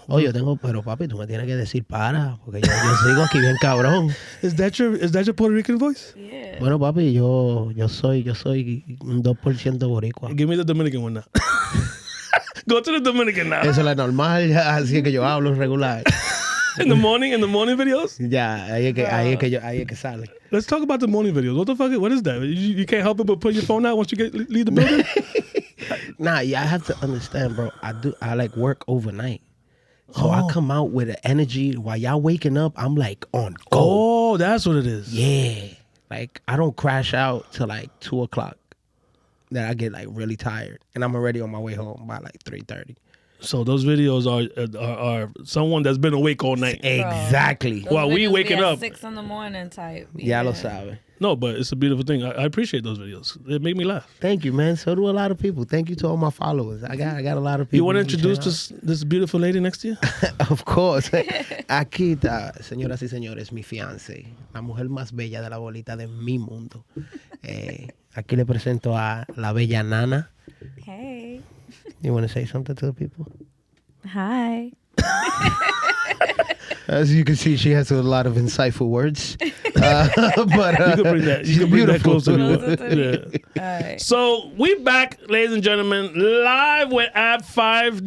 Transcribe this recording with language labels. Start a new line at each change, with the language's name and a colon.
Spanish: Oh, yo tengo, pero papi, tú me tienes que decir para, porque yo sigo aquí bien cabrón.
English: Is that your Puerto Rican voice? Yeah.
Spanish: Bueno, papi, yo soy un 2% boricua.
English: Give me the Dominican one now. Go to the Dominican now.
Spanish: Eso es la normal, así que yo hablo regular.
English: In the morning videos?
Spanish: Ya, ahí es que sale.
English: Let's talk about the morning videos. What the fuck? What is that? You can't help it but put your phone out once you leave the building? Nah, yeah, I have to understand, bro. I like work overnight. So I come out with an energy while y'all waking up, I'm like on go. Oh, that's what it is. Yeah. Like I don't crash out till like 2:00. Then I get like really tired. And I'm already on my way home by like 3:30. So those videos are someone that's been awake all night. Exactly. Those While we videos waking be at up. 6 a.m. type.
Spanish: Ya lo sabe.
English: No, but it's a beautiful thing. I appreciate those videos. It make me laugh. Thank you, man. So do a lot of people. Thank you to all my followers. I got a lot of people. You want to introduce this beautiful lady next to you? Of course.
Spanish: Aquí está, señoras y señores, mi fiancée, la mujer más bella de la bolita de mi mundo. Aquí le presento a la bella Nana.
English: Hey. You want to say something to the people? Hi. As you can see, she has a lot of insightful words. But You can bring that. You can bring that closer to me. Yeah. All right. So we back, ladies and gentlemen, live with Ab 5.